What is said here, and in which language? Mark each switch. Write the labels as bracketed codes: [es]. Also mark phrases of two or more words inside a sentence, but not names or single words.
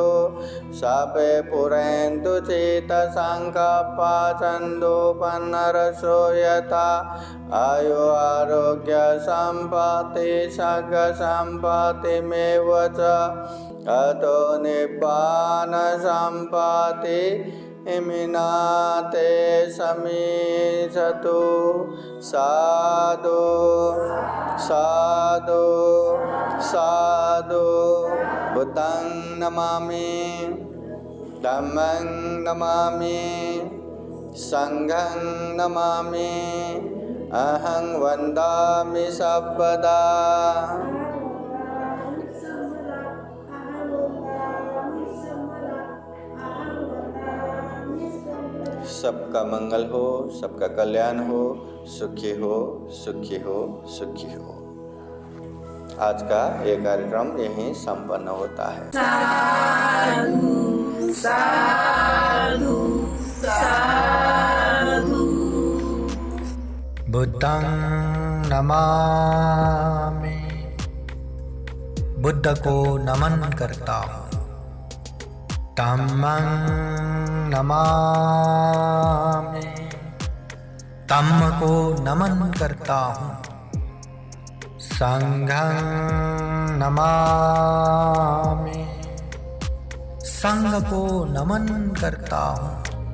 [pi] सर्वे पुरन्तु चित्तसङ्कल्पा चन्दोपन्नरसो यथा आयु आरोग्य सम्पत्ति सर्ग सम्पत्तिमेव च अतो निब्बान सम्पत्ति इमिनाते समीसतु साधु साधु साधु बुद्धं नमामि धम्मं नमामि संघं नमामि अहं वन्दामि सर्वदा। [hi] सबका मंगल हो, सबका कल्याण हो, सुखी हो सुखी हो सुखी हो। आज का ये कार्यक्रम यहीं संपन्न होता है। [pi] साधु साधु साधु। बुद्धं नमामि, [hi] बुद्ध को नमन करता हूँ। [pi] धम्मं नमामि, [hi] धम्म को नमन करता हूँ। [pi] संघं नमामि, [hi] संघ को नमन करता हूँ।